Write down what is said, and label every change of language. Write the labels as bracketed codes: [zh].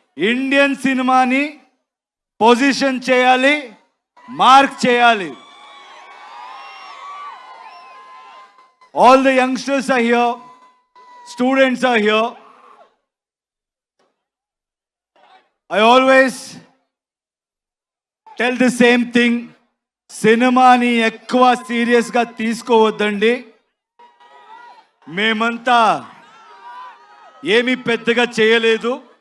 [te] Indian సినిమాని position చేయాలి, mark చేయాలి. [en] All the youngsters are here, students are here. I always tell the same thing. [te] సినిమాని ఎక్కువ సీరియస్గా తీసుకోవద్దండి. మేమంతా ఏమీ పెద్దగా చేయలేదు.